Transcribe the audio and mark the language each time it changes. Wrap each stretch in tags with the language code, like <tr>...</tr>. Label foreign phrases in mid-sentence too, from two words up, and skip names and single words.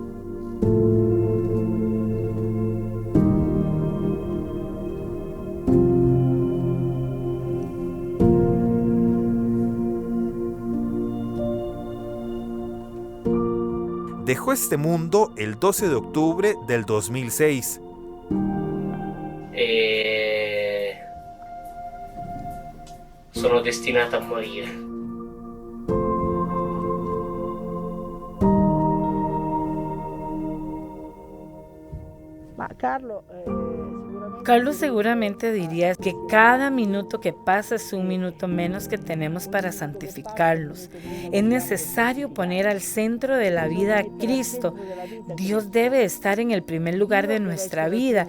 <es>Dejó este mundo el 12 de octubre del 2006.</es> <it>Sono destinato a morire. Ma</it> <es>Carlos seguramente diría que cada minuto que pasa es un minuto menos que tenemos para santificarlos. Es necesario poner al centro de la vida a Cristo. Dios debe estar en el primer lugar de nuestra vida.</es>